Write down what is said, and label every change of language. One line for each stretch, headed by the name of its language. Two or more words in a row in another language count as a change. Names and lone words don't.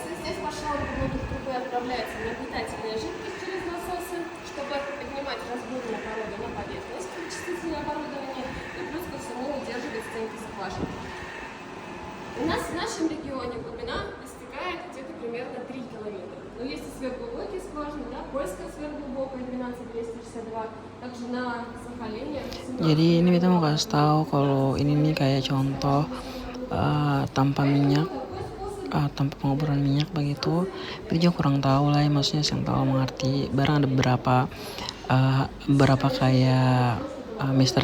Russian: Здесь по швам внутрь трубы отправляется нагнетательная жидкость через насосы, чтобы поднимать разборную породу на поверхность, вычислительное оборудование, и плюс ко всему удерживать стенки скважин. У нас в нашем регионе глубина достигает где-то примерно 3 километра. Но есть и сверхглубокие скважины, да, польская сверхглубокая 12262, также на Сахалине.
Indonesian: Jadi ini kita mau kasih tahu kalau ini nih kayak contoh tanpa minyak tempat penguburan minyak begitu. Tapi juga kurang tahu lah ya, maksudnya yang tahu mengerti. Barang ada beberapa kayak Mr.